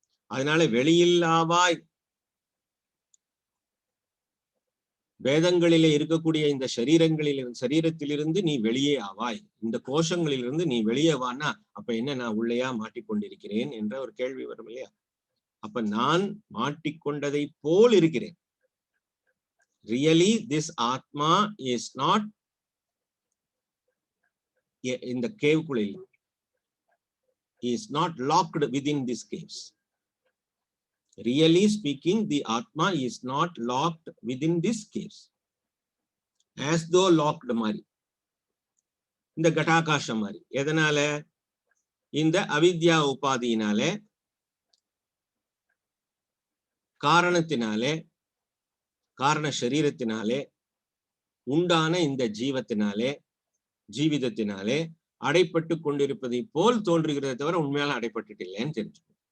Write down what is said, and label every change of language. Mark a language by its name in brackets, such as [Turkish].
[Tamil] அதனால வெளியில்லாவாய் வேதங்களிலே இருக்கக்கூடிய இந்த சரீரத்திலிருந்து நீ வெளியே ஆவாய், இந்த கோஷங்களிலிருந்து நீ வெளியே வானா அப்ப என்ன நான் உள்ளேயா மாட்டிக்கொண்டிருக்கிறேன் என்ற ஒரு கேள்வி வரும் இல்லையா? அப்ப நான் மாட்டிக்கொண்டதை போல் இருக்கிறேன். [English] Really this atma is not in the cave குள்ளே, is not locked within these caves. Really speaking, the Atma is not locked within these caves. As though locked [Tamil] மாதிரி, இந்த கட்டாகாசம் மாதிரி. எதனால? இந்த அவித்யா உபாதியினாலே, காரணத்தினாலே, காரண சரீரத்தினாலே உண்டான இந்த ஜீவிதத்தினாலே அடைப்பட்டு கொண்டிருப்பதை போல் தோன்றுகிறதை தவிர உண்மையால அடைப்பட்டு இல்லைன்னு தெரிஞ்சுக்கணும்.